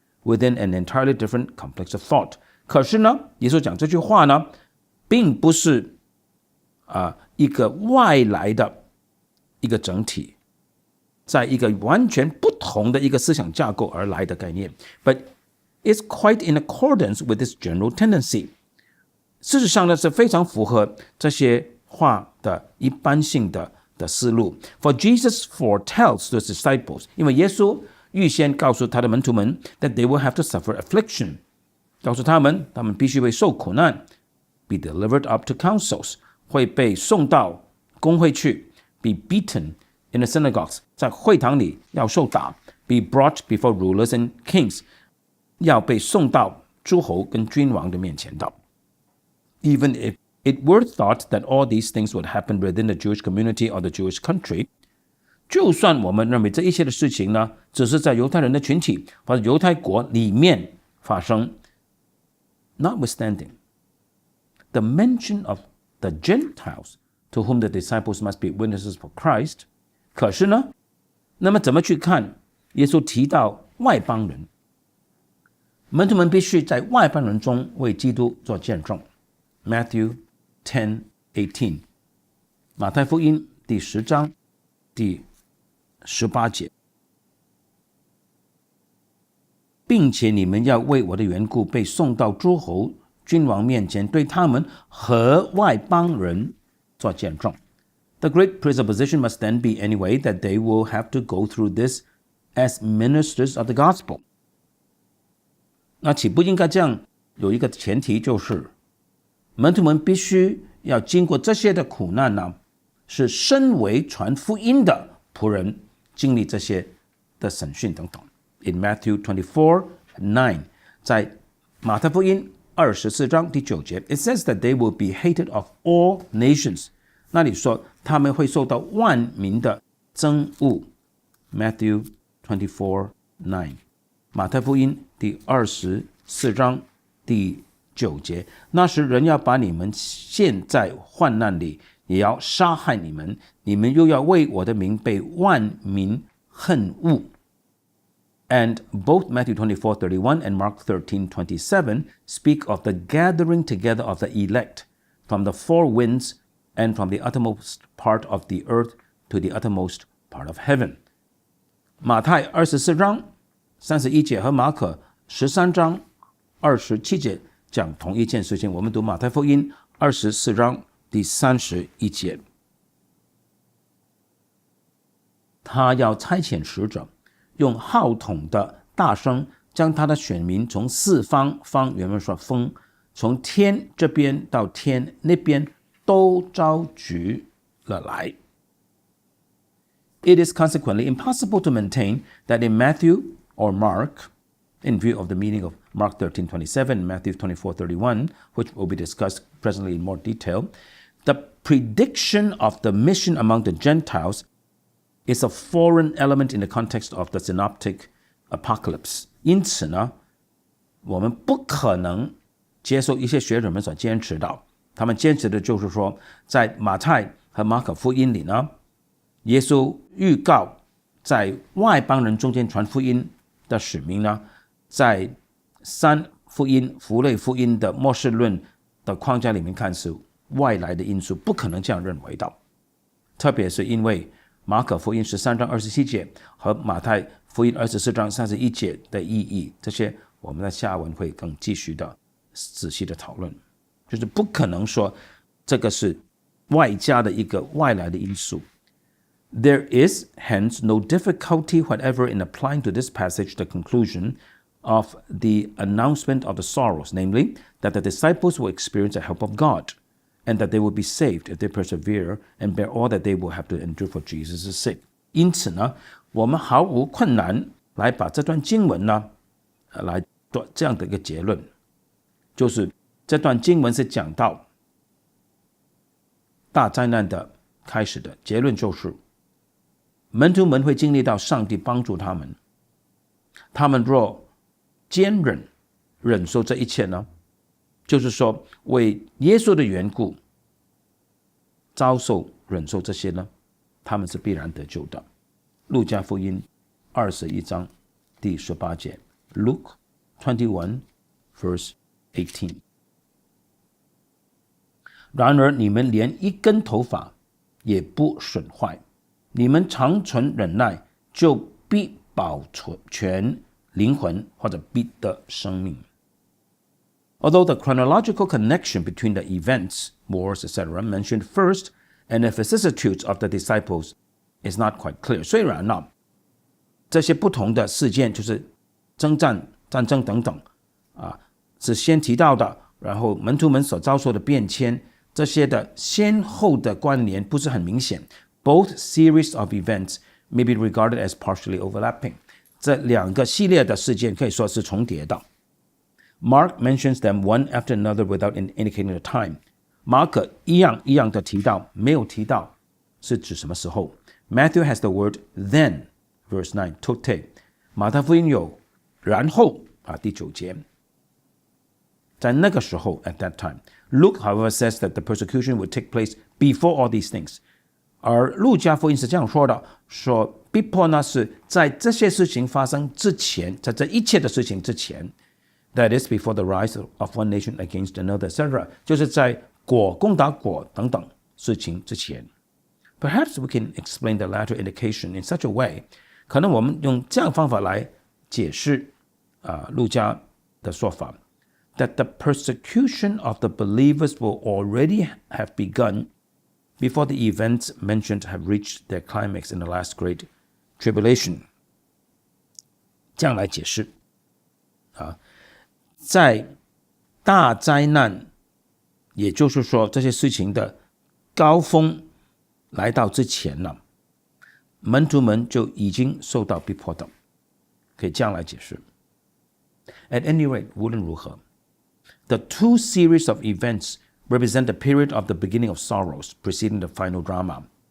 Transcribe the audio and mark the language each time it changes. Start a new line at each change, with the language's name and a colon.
English: within an entirely different complex of thought。
Chinese: 可是呢，耶稣讲这句话呢，并不是一个外来的一个整体，在一个完全不同的一个思想架构而来的概念 ，
English: but it's quite in accordance with this general tendency。
Chinese: 事实上呢，是非常符合这些话的一般性的思路。
English: For Jesus foretells to his disciples，
Chinese: 因为耶稣预先告诉他的门徒们
English: that they will have to suffer affliction，
Chinese: 告诉他们必须会受苦难
English: ，be delivered up to councils，
Chinese: 会被送到公会去
English: ，be beaten in the synagogues，
Chinese: 在会堂里要受打
English: ，be brought before rulers and kings，
Chinese: 要被送到诸侯跟君王的面前的。
English: Even if it were thought that all these things would happen within the Jewish community or the Jewish country，
Chinese: 就算我们认为这一切的事情呢，只是在犹太人的群体或者犹太国里面发生
English: ，notwithstanding the mention of the Gentiles to whom the disciples must be witnesses for Christ，
Chinese: 可是呢，那么怎么去看耶稣提到外邦人？门徒们必须在外邦人中为基督做见证。 Matthew 10:18， 马太福音第10章第18节，并且你们要为我的缘故被送到诸侯君王面前，对他们和外邦人做见证。
English: The great presupposition must then be anyway that they will have to go through this as ministers of the gospel。
Chinese: 那岂不应该这样？有一个前提就是，门徒们必须要经过这些的苦难呢，是身为传福音的仆人经历这些的审讯等等。
English: In Matthew 24:9，
Chinese: 在马太福音24章第9节
English: ，it says that they will be hated of all nations。
Chinese: 那里说他们会受到万民的憎恶。 Matthew 24:9， 马太福音第24章第9节，那时人要把你们陷在患难里，也要杀害你们，你们又要为我的名被万民恨恶。
English: And both Matthew 24:31 and Mark 13:27 speak of the gathering together of the elect from the four winds and from the uttermost part of the earth to the uttermost part of heaven。
Chinese: 马太24章31节和马可13章27节讲同一件事情。我们读马太福音24章第31节，他要差遣使者，用号筒的大声，将他的选民从四方，方原文说风，从天这边到天那边都召集了来。
English: It is consequently impossible to maintain that in Matthew or Mark, in view of the meaning of Mark 13:27 and Matthew 24:31, which will be discussed presently in more detail, the prediction of the mission among the Gentiles is a foreign element in the context of the synoptic apocalypse。
Chinese: 因此呢，我们不可能接受一些学者们所坚持的，他们坚持的就是说，在马太和马可福音里呢，耶稣预告在外邦人中间传福音的使命呢，在三福音、福类福音的末世论的框架里面看是外来的因素，不可能这样认为的。特别是因为马可福音13章27节和马太福音24章31节的意义，这些我们在下文会更继续的仔细的讨论。就是不可能说这个是外加的一个外来的因素。
English: There is hence no difficulty whatever in applying to this passage the conclusion of the announcement of the sorrows, namely, that the disciples will experience the help of God, and that they will be saved if they persevere and bear all that they will have to endure for Jesus' sake.
Chinese: 因此呢，我们毫无困难来把这段经文呢，来做这样的一个结论，就是这段经文是讲到大灾难的开始的结论，就是门徒们会经历到上帝帮助他们，他们若坚忍忍受这一切呢，就是说为耶稣的缘故遭受忍受这些呢，他们是必然得救的。路加福音21章第18节 Luke
English: 21 verse 18。
Chinese: 然而你们连一根头发也不损坏，你们常存忍耐，就必保全灵魂，或者必得生命。
English: Although the chronological connection between the events, wars, etc. mentioned first and the vicissitudes of the disciples is not quite clear.
Chinese: 虽然呢，这些不同的事件就是征战、战争等等是先提到的，然后门徒们所遭受的变迁，这些的先后的关联不是很明显。
English: Both series of events may be regarded as partially overlapping.
Chinese: 这两个系列的事件可以说是重叠的。
English: Mark mentions them one after another without indicating the time.
Chinese: 马可一样的提到，没有提到是指什么时候。
English: Matthew has the word then, verse 9, tote.
Chinese: 马太福音有然后第9节，在那个时候
English: at that time. Luke, however, says that the persecution would take place before all these things.
Chinese: 而路加福音是这样说的，说逼迫呢是在这些事情发生之前，在这一切的事情之前。
English: That is before the rise of one nation against another, etc.
Chinese: 就是在国攻打国等等事情之前。
English: Perhaps we can explain the latter indication in such a way.
Chinese: 可能我们用这样的方法来解释路加的说法。
English: That the persecution of the believers will already have begun before the events mentioned have reached their climax in the last great tribulation.
Chinese: 这样来解释在大灾难，也就是说这些事情的高峰来到之前呢，门徒们就已经受到逼迫的，可以这样来解释。
English: At any rate,
Chinese: 无论如何，
English: the two series of events represent the period of the beginning of sorrows preceding the final drama.